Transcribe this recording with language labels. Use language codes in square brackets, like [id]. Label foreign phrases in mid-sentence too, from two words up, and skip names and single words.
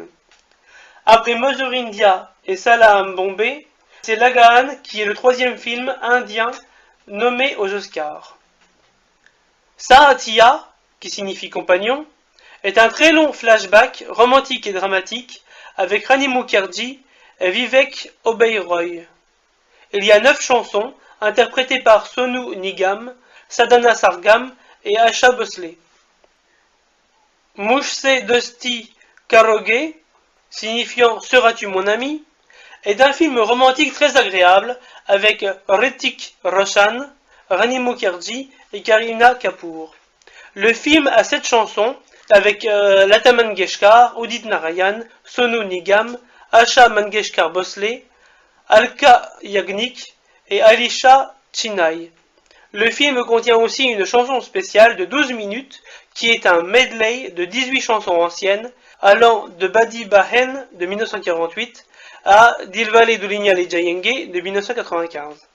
[fr] Après Mother India et Salaam Bombay, c'est Lagaan qui est le 3e film indien nommé aux Oscars. Sahatya, qui signifie compagnon, est un très long flashback romantique et dramatique avec Rani Mukherjee et Vivek Oberoi. Il y a 9 chansons interprétées par Sonu Nigam, Sadhana Sargam et Asha Bhosle. Mujhse Dosti Karoge, signifiant Seras-tu mon ami, est un film romantique très agréable avec Hrithik Roshan, Rani Mukherjee et Kareena Kapoor. Le film a 7 chansons avec Lata Mangeshkar, Udit Narayan, Sonu Nigam, Asha Mangeshkar Bhosle, Alka Yagnik et Alisha Chinay. Le film contient aussi une chanson spéciale de 12 minutes qui est un medley de 18 chansons anciennes allant de Badi Bahen de 1948 à Dilwale Dulhania Le Jayenge de 1995.